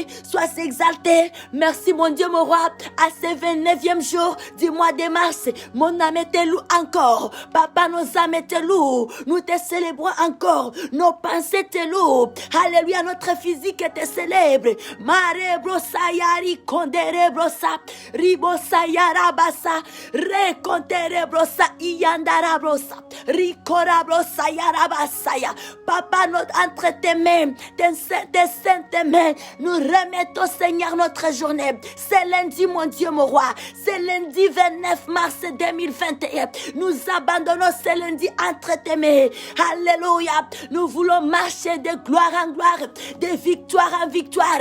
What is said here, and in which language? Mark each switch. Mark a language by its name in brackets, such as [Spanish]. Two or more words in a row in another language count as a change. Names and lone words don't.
[French] Sois exalté. Merci, mon Dieu, mon roi, à ce 29e jour du mois de mars. Mon âme te loue encore. Papa, nos âmes te louent. Nous te célébrons encore. Nos pensées te louent. Alléluia, notre physique te célèbre. Mare brosa yari kondere brosa. Ribosa yara basa. Rekontere brosa iyandara brosa. Rikora brosa yara basaya. Papa, entre tes mains, tes saintes mains, nous remettons, Seigneur, notre journée. C'est lundi, mon Dieu, mon roi. C'est lundi 29 mars 2021. Nous abandonnons ce lundi entre tes mains. Alléluia. Nous voulons marcher de gloire en gloire, de victoire en victoire.